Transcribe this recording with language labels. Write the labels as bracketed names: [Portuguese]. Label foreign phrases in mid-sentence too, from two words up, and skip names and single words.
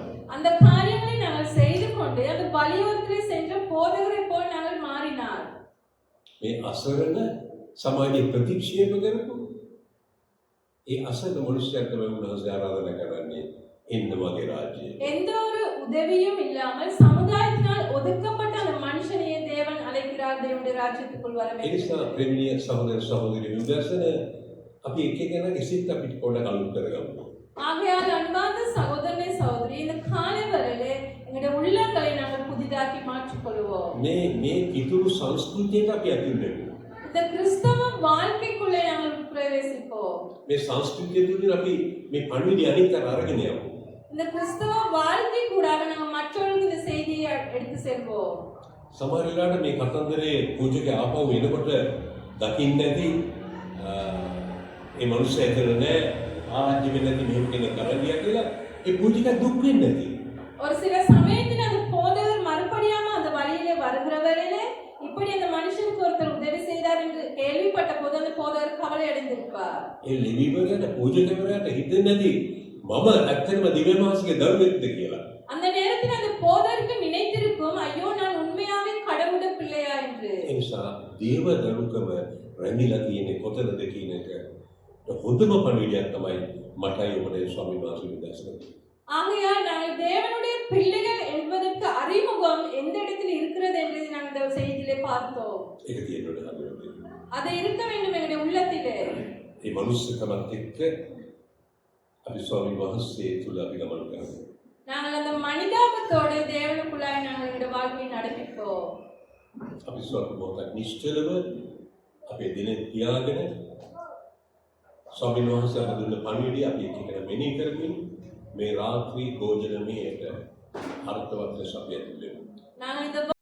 [Tamil] அந்த காரியங்களை நாங்கள் செய்து கொண்டு அந்த பலியோரத்திலே சென்ற போதகரை போல் நாங்கள் மாறினார். [Sinhala] මේ අසරණ සමාජයේ ප්‍රතික්ෂේප කරපු ඒ අසරණ මිනිස්යාට තමයි උන්වහන්සේ ආරාධනා කරන්නේ එන්න මගේ රාජ්‍යයට. [Tamil] எந்த ஒரு உதவியும் இல்லாமல் சமுதாயத்தினால் ஒதுக்கப்பட்ட அந்த மனுஷனையே தேவன் அழைக்கிறார் தேவனுடைய ராஜ்யத்துக்குள் வர [Sinhala] ඒ [Tamil] வேண்டும். [Sinhala] නිසා ප්‍රේමණීය සහෝදර සහෝදරියනි උදැසන අපි එක එකනාගේ සිත් අපිට පොඩ්ඩක් අලුත් කරගමු. [Tamil] ஆகையால் அன்பார்ந்த சகோதரனே சகோதரி, இந்த காலை வேளையிலே எங்களுடைய உள்ளங்களை நாங்கள் புதிதாக்கி மாற்றிக் கொள்வோம். [Sinhala] මේ කිතුරු සංස්කෘතියට අපි ඇතුල් වෙමු. [Tamil] இந்த கிறிஸ்தவ வாழ்க்கைக்குள்ளே நாங்கள் பிரவேசிப்போம். [Sinhala] මේ සංස්කෘතිය තුළින් අපි මේ පණිවිඩය අනිත් අතට අරගෙන යමු. [Tamil] இந்த கிறிஸ்தவ வாழ்க்கை கூடாக நாங்கள் மற்றவர்களுக்கு இந்த செய்தியை எடுத்து செல்வோம். [Sinhala] සමහර වෙලාවට මේ කතන්දරේ පූජකයා ආපහු එනකොට දකින්න ඇති ඒ මනුස්සයා ඇතර නෑ ආරංචි වෙන්නේ නැති මෙහෙම කෙනෙක් කරලියා කියලා ඒ පූජකයා දුක් වෙන්නේ නැති. [Tamil] ஒரு சில சமயத்தில் அந்த போதகர் மறுபடியாம அந்த வழியிலே வருகிற வேளையிலே இப்படி அந்த மனுஷனுக்கு ஒருத்தர் உதவி செய்தார் என்று கேள்விப்பட்ட போது அந்த போதகர் கவலை அடைந்திருப்பார். [Sinhala] ඒ ලිවිවරයාට පූජකවරයාට හිතෙන්නේ නැති මම ඇත්තටම දිව්‍ය මාසිකේ දරුවෙක්ද කියලා. [Tamil] அந்த நேரத்தில் அந்த போதகருக்கு நினைத்திருக்கும், ஐயோ நான் உண்மையாவே கடவுளுடைய பிள்ளையா என்று. [Sinhala] ඒ නිසා දේව දරුකම රැඳිලා තියෙන්නේ කොතනද කියන එක හොඳම පණිවිඩයක් තමයි මටයි ඔබේ ස්වාමීන් වහන්සේ විදර්ශනා. [Tamil] ஆகையால் நாங்கள் தேவனுடைய பிள்ளைகள் என்பதற்கு அறிமுகம் எந்த இடத்தில் இருக்கிறது என்பதை நாங்கள் இந்த செய்தியிலே பார்த்தோம். [Sinhala] ඒක තියෙනවද හදවතේ? [Tamil] அது இருக்க வேண்டும் எங்களுடைய உள்ளத்திலே. [Sinhala] මේ මනුස්සකමත් එක්ක අපි ස්වාමීන් වහන්සේ තුල අපි ගමන් කරනවා. [Tamil] நாங்கள் அந்த மனிதாபத்தோடு தேவனுக்குள்ளாய் நாங்கள் எங்களுடைய வாழ்க்கையை நடப்பிப்போம். [Sinhala] අපි ස්වල්ප මොහොතක් නිශ්චලව අපේ දින තියාගෙන ස්වාමීන් වහන්සේ අප දුන්න පණිවිඩය අපි එකිනෙක මෙනෙහි කරමින් මේ රාත්‍රී භෝජනමේට අර්ථවත් ලෙස අපි ඇතුළු වෙමු. [Tamil] நாங்கள் இந்த